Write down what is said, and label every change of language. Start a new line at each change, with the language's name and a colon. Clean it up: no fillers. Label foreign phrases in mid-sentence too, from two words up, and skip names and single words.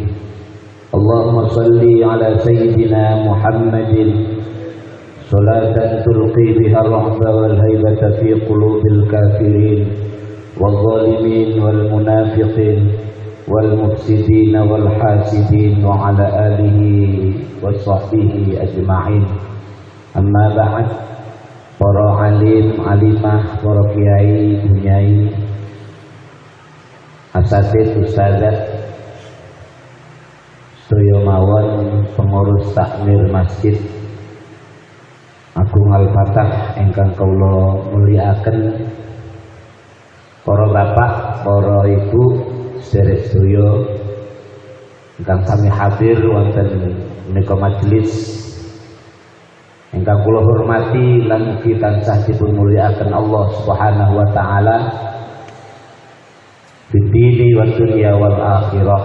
Arabic: اللهم صل على سيدنا محمد صلاة تلقي بها الرعب والهيبة في قلوب الكافرين والظالمين والمنافقين والمفسدين والحاسدين وعلى آله وصحبه أجمعين. أما بعد،
Javanese: para alim, alimah, para kiai, bunyai, asatidz, ustadzat, sedaya mawon pengurus takmir Masjid Agung Al-Fatah ingkang kula mulyakaken, para bapak, para ibu, sedherek sedaya ingkang sami hadir wonten menika majelis ingkang kula hormati lan mugi tansah dipunmulyakaken
Arabic: الله سبحانه وتعالى في الدين والدنيا والآخرة.